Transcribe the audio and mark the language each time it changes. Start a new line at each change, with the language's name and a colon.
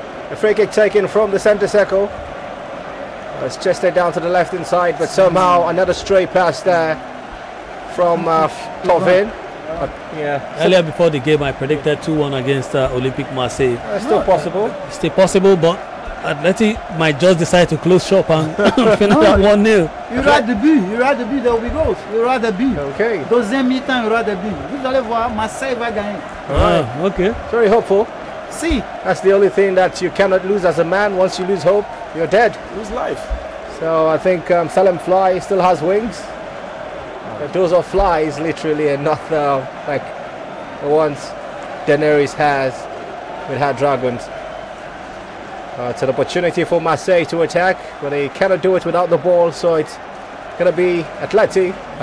English: A free kick taken from the centre circle. It's chested down to the left hand side, but somehow another stray pass there from Tovin. Earlier before the game, I predicted 2-1 against Olympic Marseille. Still possible. Still possible, but Atleti might just decide to close shop and finish at 1-0.
French: Il y aura des buts,
English: there will be goals.
French: Il y aura des buts.
English: Okay.
French: Deuxième mi-temps, il y aura des buts. Vous allez voir, Marseille va gagner.
English: Okay. Very hopeful. See, that's the only thing that you cannot lose as a man. Once you lose hope, you're dead. Lose life. So I think Salam Fly still has wings. Those are flies, literally, and not like the ones Daenerys has with her dragons. It's an opportunity for Marseille to attack, but they cannot do it without the ball, so it's going to be Atleti.